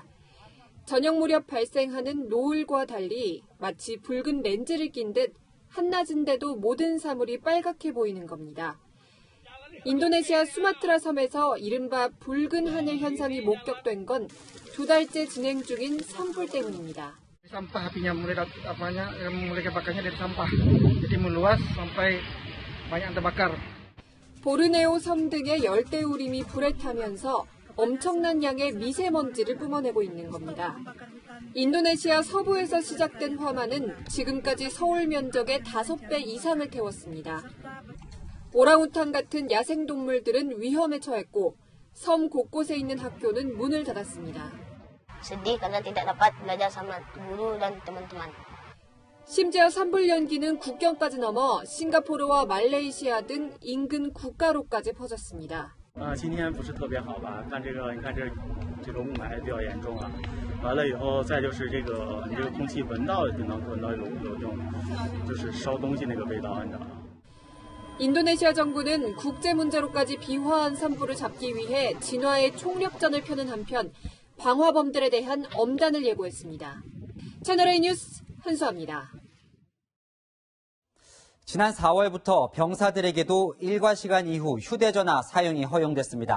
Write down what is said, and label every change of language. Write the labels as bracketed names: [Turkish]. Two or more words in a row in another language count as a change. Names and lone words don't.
[Korean] 저녁 무렵 발생하는 노을과 달리 마치 붉은 렌즈를 낀 듯 한낮인데도 모든 사물이 빨갛게 보이는 겁니다. 인도네시아 수마트라 섬에서 이른바 붉은 하늘 현상이 목격된 건 2달째 진행 중인 산불 때문입니다. [Indonesian] Sampah apinya mulai kebakarnya dari sampah, jadi meluas sampai banyak terbakar. [Korean] 보르네오 섬 등의 열대우림이 불에 타면서 엄청난 양의 미세먼지를 뿜어내고 있는 겁니다. 인도네시아 서부에서 시작된 화마는 지금까지 서울 면적의 5배 이상을 태웠습니다. 오랑우탄 같은 야생동물들은 위험에 처했고 섬 곳곳에 있는 학교는 문을 닫았습니다. [Indonesian] sedih karena tidak dapat belajar sama guru dan teman-teman. [Korean] 심지어 산불 연기는 국경까지 넘어 싱가포르와 말레이시아 등 인근 국가로까지 퍼졌습니다. [Chinese] 今天不是特别好吧？看这个，你看这个雾霾比较严重啊。完了以后，再就是这个你这个空气闻到就能闻到有这种就是烧东西那个味道，你知道吗？ [Korean] 인도네시아 정부는 국제 문제로까지 비화한 산불을 잡기 위해 진화의 총력전을 펴는 한편 방화범들에 대한 엄단을 예고했습니다. 채널A 뉴스 한수아입니다. 지난 4월부터 병사들에게도 일과 시간 이후 휴대전화 사용이 허용됐습니다.